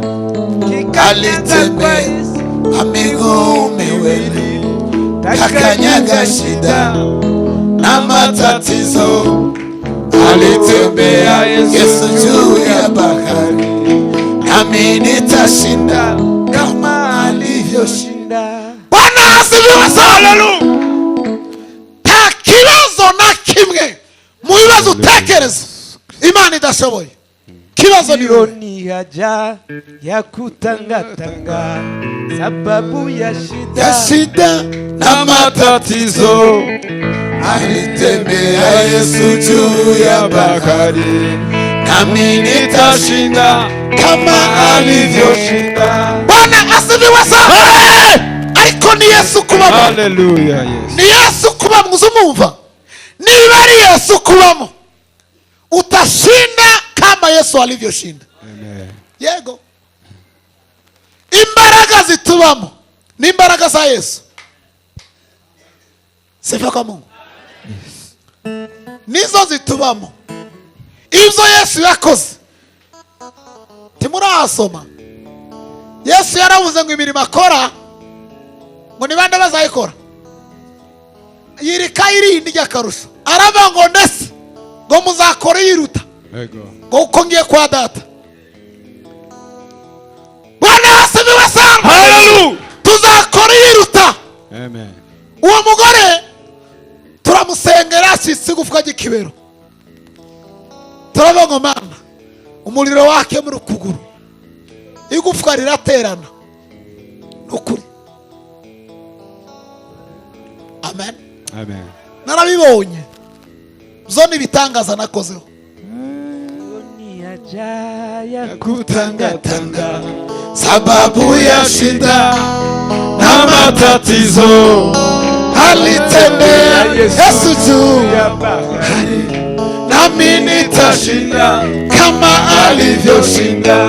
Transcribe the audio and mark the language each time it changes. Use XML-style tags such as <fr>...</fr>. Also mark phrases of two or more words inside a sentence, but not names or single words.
<sw>Alitembea kwa miguu miwili, kakanyaga shida na matatizo. Alitembea Yesu juu ya bahari, nami nitashinda kama alivyoshinda. Bwana asifiwe sana.</sw> <rw>Nta kibazo na kimwe mu bibazo utekereza Imana idashoboye. Kibazo ni wewe.</rw> <sw>Ni haja ya kutangatanga sababu ya shida na matatizo. Alitembea Yesu juu ya bahari, nami nitashinda kama alivyoshinda. Bwana asifiwe sana.</sw> <rw>Ariko ni Yesu kubamo. Haleluya. Yes. Ni Yesu kubamo. Uzumumva, niba ari Yesu kubamo,</rw> <sw>utashinda kama Yesu alivyoshinda. Amen.</sw> <rw>Yego. Imbaraga zitubamo ni imbaraga za Yesu.</rw> <sw>Sifa kwa Mungu.</sw> <rw>Nizo zitubamo. Ibyo Yesu yakoze timurasoma. Yesu yaravuze ngo imirimo akora ngo ni bande bazayikora. Yirika irindi ry'akarusho, aravuga ngo ndetse ngo muzakora yiruta ngo uko ngiye kwa data.</rw> <sw>Bwana asifiwe sana. Hallelujah.</sw> <rw>Tuzakora yiruta. Amen. Uwo mugore turamusengera ashyitse igufwa ry'ikibero. Turavuga ngo Mana, umuriro wake muri ukuguru, igufwa riraterana. Ukuri. Amen. Amen. Narabibonye. Zo ni bitangaza nakozeho.</rw> <sw>Ni haja ya kutangatanga sababu ya shida na matatizo. Alitembea Yesu juu ya bahari, nami nitashinda kama alivyoshinda.</sw>